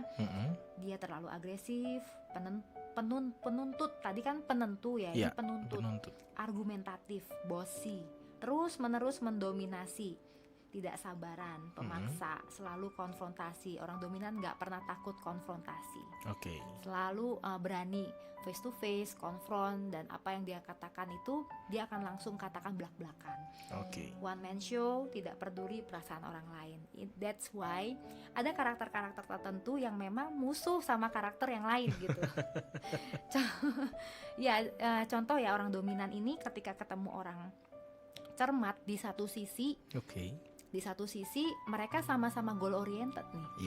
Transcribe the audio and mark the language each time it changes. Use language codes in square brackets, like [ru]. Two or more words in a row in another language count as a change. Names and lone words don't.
[id] Dia terlalu agresif, penuntut, tadi kan penentu ya, ini penuntut, argumentatif, bossy, terus menerus mendominasi, tidak sabaran, pemaksa, selalu konfrontasi. Orang dominan nggak pernah takut konfrontasi. Selalu berani [en] face to face, [id] konfront, dan apa yang dia katakan itu dia akan langsung katakan belak-belakan. [en] One man show, [id] tidak peduli perasaan orang lain. [en] That's why [id] ada karakter-karakter tertentu yang memang musuh sama karakter yang lain gitu. Contoh ya, orang dominan ini ketika ketemu orang cermat di satu sisi, di satu sisi mereka sama-sama [en] goal oriented [id] nih.